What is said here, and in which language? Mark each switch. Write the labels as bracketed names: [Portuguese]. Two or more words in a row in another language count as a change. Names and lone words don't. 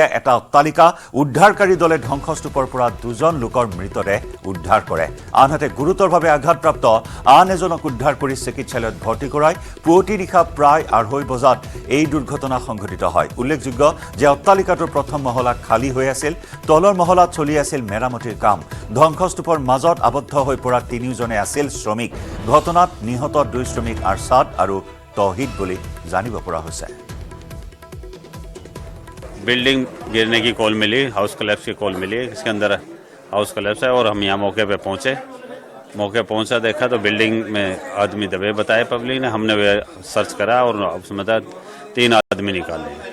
[Assamese] এটা অট্টালিকা উদ্ধাৰকাৰী দলে ধ্বংসস্তূপৰ পৰা দুজন লোকৰ মৃতদেহ উদ্ধাৰ কৰে আনহাতে গুৰুতৰভাৱে আঘাতপ্ৰাপ্ত আন এজনক উদ্ধাৰ কৰি চিকিৎসালয়ত ভৰ্তি কৰায় পুৱতি নিশা প্ৰায় 2:30 বজাত এই দুৰ্ঘটনা সংঘটিত হয় উল্লেখযোগ্য যে অট্টালিকাটোৰ প্ৰথম মহলা খালী হৈ আছিল তলৰ মহলাত চলি আছিল মেৰামতিৰ কাম ধ্বংসস্তূপৰ মাজত আবদ্ধ হৈ পৰা তিনিওজনে আছিল শ্ৰমিক ঘটনাত নিহত 2 শ্ৰমিক আৰছাদ আৰু তৌহিদ বুলি জানিব পৰা হৈছে [Hindi] बिल्डिंग गिरने की कॉल मिली [English] house collapse [Hindi] की कॉल मिली इसके अंदर [English] house collapse [Hindi] है और हम यहाँ मौके पे पहुंचा देखा तो बिल्डिंग में आदमी दबे बताए पब्लिक ने हमने सर्च करा और उसमें 3 आदमी निकाले